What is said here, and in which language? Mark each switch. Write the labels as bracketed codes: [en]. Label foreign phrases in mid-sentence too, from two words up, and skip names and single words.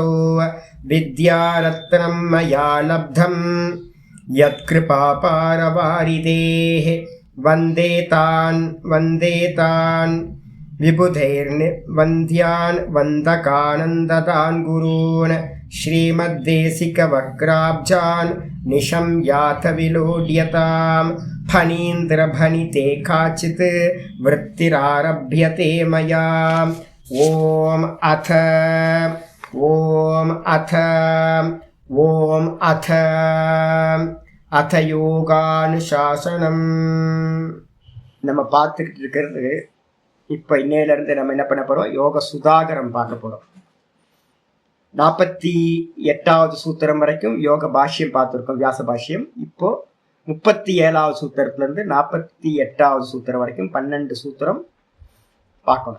[sa] विद्यारत्नं मया लब्धं यत्कृपापारवारिदेः वन्दे तान् विबुधैर्वन्द्यान् वन्दकानन्ददान् गुरून् श्रीमद्देशिकवक्राब्जान् निशम्याथ विलोड्यतां फणीन्द्रभणिते काचित् वृत्तिरारभ्यते मया। ॐ अथ யோகானுசாசனம். [ta] நம்ம பார்த்துக்கிட்டு இருக்கிறது இப்போ இன்னையிலேருந்து நம்ம என்ன பண்ண போகிறோம், யோக சுதாகரம் பார்க்க போகிறோம். 48வது சூத்திரம் வரைக்கும் யோக பாஷ்யம் பார்த்துருக்கோம், வியாச பாஷ்யம். இப்போ 37வது சூத்திரத்துலேருந்து 48வது சூத்திரம் வரைக்கும் 12 சூத்திரம் பார்க்கணும்.